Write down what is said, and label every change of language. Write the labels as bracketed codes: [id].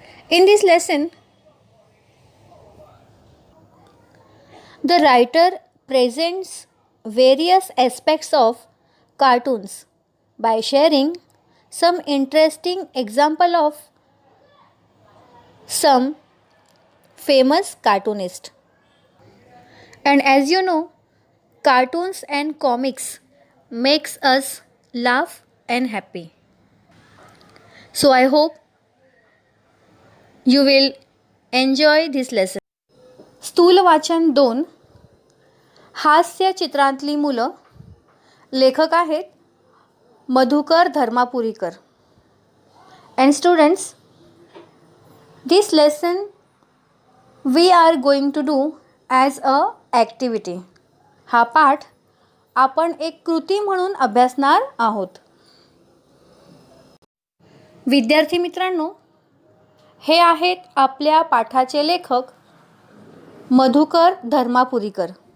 [en] In this lesson, the writer presents various aspects of cartoons by sharing some interesting example of some famous cartoonist. And as you know, cartoons and comics makes us laugh and happy. So I hope you will enjoy this lesson. [mr] स्थूल वाचन 2, हास्य चित्रातली मुलं. लेखक आहेत Madhukar धर्मापुरीकर. [en] And students, this lesson we are going to do as a activity. [mr] हा पाठ आपण एक कृती म्हणून अभ्यासणार आहोत. विद्यार्थी मित्रांनो, हे आहेत आपल्या पाठाचे लेखक मधुकर धर्मापुरीकर.